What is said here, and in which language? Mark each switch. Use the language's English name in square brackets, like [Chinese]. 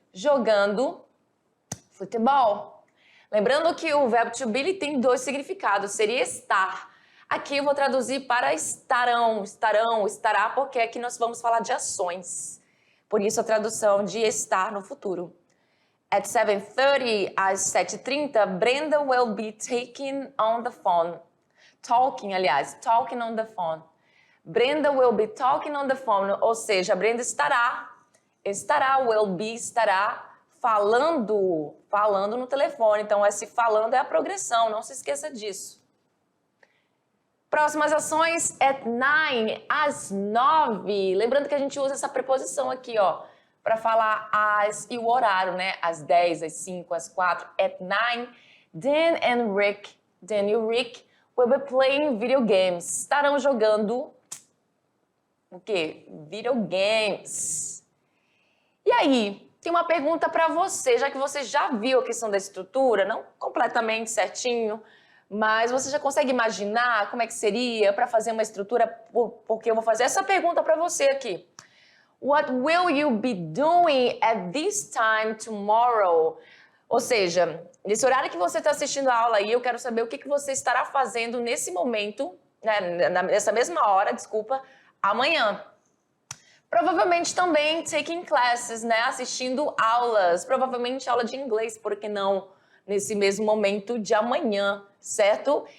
[Portuguese] Jogando futebol. Lembrando que o verbo to be ele tem dois significados, seria estar. Aqui eu vou traduzir para estarão, estará, porque aqui nós vamos falar de ações. Por isso a tradução de estar no futuro. [English] At 7:30, [Portuguese] às 7:30, [English] Brenda will be talking on the phone. Talking on the phone. Brenda will be talking on the phone, [Portuguese] ou seja, a Brenda estará, [English] will be [Portuguese] estará falando no telefone. Então, esse falando é a progressão, não se esqueça disso. Próximas ações, [English] at 9, [Portuguese] às 9. Lembrando que a gente usa essa preposição aqui, ó, para falar as e o horário, né? Às 10, às 5, às 4. [English] At 9, Dan [Portuguese] e o [English] Rick will be playing video games. [Portuguese] Estarão jogando o quê? Videogames. E aí, tem uma pergunta para você, já que você já viu a questão da estrutura, não completamente certinho, mas você já consegue imaginar como é que seria para fazer uma estrutura? Porque eu vou fazer essa pergunta para você aqui. [English] What will you be doing at this time tomorrow? [Portuguese] Ou seja, nesse horário que você está assistindo a aula aí, eu quero saber o que você estará fazendo nesse momento, né, nessa mesma hora, desculpa, amanhã. Provavelmente também [English] taking classes, [Portuguese] né, assistindo aulas, provavelmente aula de inglês, por que não nesse mesmo momento de amanhã, certo?